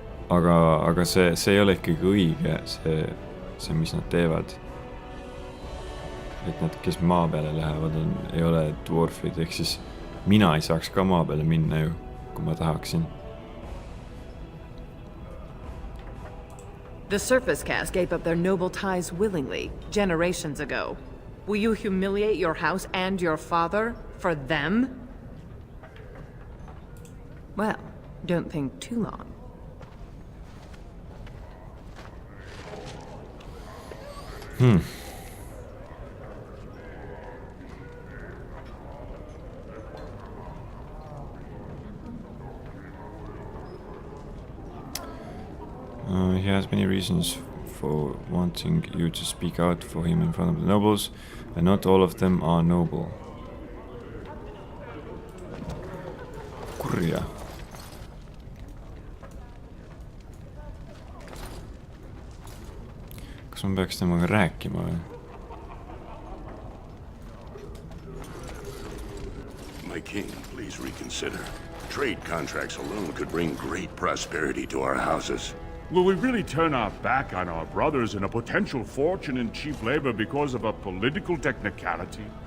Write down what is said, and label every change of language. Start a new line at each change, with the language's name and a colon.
Estonian: aga see ei ole ikkagi õige, see, mis nad teevad. Et nad, kes maa peale lähevad, ei ole dwarfid, ehk siis mina ei saaks ka maa peale minna ju, kui ma tahaksin.
English: The surface caste gave up their noble ties willingly, generations ago. Will you humiliate your house and your father for them? Well, don't think too long. He has many reasons for wanting you to speak out for him in front of the nobles, and not all of them are noble.
Estonian: Kurja. Kas ma peaks temaga rääkima või?
English: My king, please reconsider. Trade contracts alone could bring great prosperity to our houses. Will we really turn our back on our brothers and a potential fortune in cheap labor because of a political technicality?